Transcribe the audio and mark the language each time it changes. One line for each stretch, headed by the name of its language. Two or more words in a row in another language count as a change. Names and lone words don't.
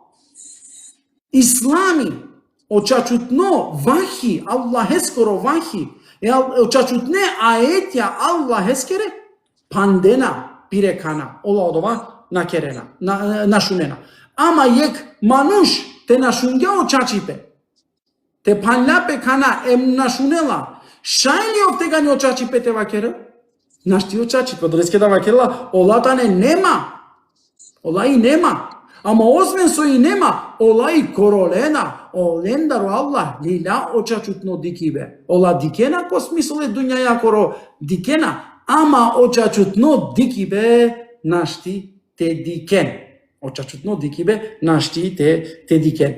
Romany: islami, očačutno vahi, Allah eskoro vahi, očačutne aetja Allah eskere, pandena pirekana, ola odova nakerena, našunena. Ama jek manuš te našunge očačipe, te panlape kana em našunela, šajli ovte gani očačipe te vakere, našti očačipe, doleske da vakerela, ola tane nema, ola i nema. Ama osmen so i nema, olay korolena, olendaro Allah, lila očačutno dikibe. Ola dikena ko smisle dunjaja koro dikena, ama očačutno dikibe našti te diken. Očačutno dikibe našti te diken.